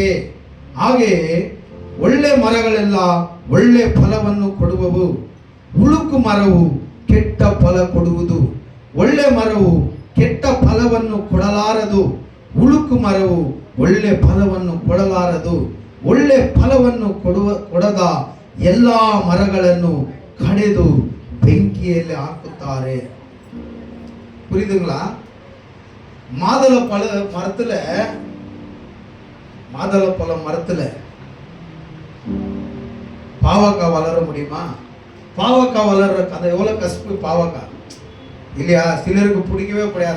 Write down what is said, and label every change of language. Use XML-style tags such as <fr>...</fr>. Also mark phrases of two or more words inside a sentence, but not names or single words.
<kn>ಹಾಗೆಯೇ ಒಳ್ಳೆ ಮರಗಳೆಲ್ಲ ಒಳ್ಳೆ ಫಲವನ್ನು ಕೊಡುವವು, ಹುಳುಕು ಮರವು ಕೆಟ್ಟ ಫಲ ಕೊಡುವುದು. ಒಳ್ಳೆ ಮರವು ಕೆಟ್ಟ ಫಲವನ್ನು ಕೊಡಲಾರದು, ಹುಳುಕು ಮರವು ಒಳ್ಳೆ ಫಲವನ್ನು ಕೊಡಲಾರದು. ಒಳ್ಳೆ ಫಲವನ್ನು ಕೊಡದ ಎಲ್ಲ ಮರಗಳನ್ನು ಕಡೆದು ಬೆಂಕಿಯಲ್ಲಿ ಹಾಕುತ್ತಾರೆ.</kn> <ta>புரியுதுங்களா? மாதுளப்பழ மரத்துல பாவக்காய் வளர முடியுமா? பாவக்காய் வளர்ற அது எவ்வளவு கஷ்டம். பாவக்காய் இல்லையா? சிலருக்கு பிடிக்கவே பிடிக்காது.</ta>